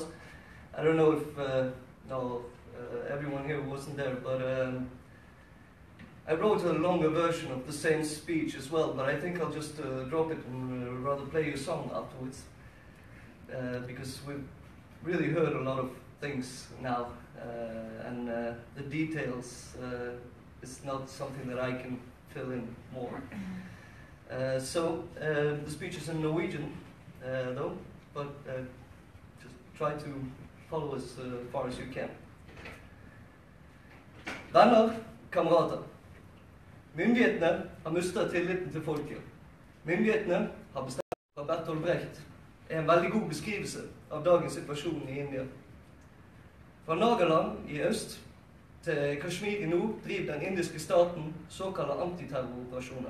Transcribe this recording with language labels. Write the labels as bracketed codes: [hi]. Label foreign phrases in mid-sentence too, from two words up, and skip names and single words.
[en] I don't know if everyone here wasn't there, but I wrote a longer version of the same speech as well, but I think I'll just drop it and rather play you a song afterwards, because we've really heard a lot of things now, and the details is not something that I can fill in more. So the speech is in Norwegian, though, but just try to follow as far as you can. [no] Venner, kamerater. Myndighetene har mistet tilliten til folket. Myndighetene har bestemt fra Bertolt Brecht en veldig god beskrivelse av dagens situasjon i India. Fra Nagaland i øst til Kashmir i nord driver den indiske staten såkalte antiterroroperasjoner.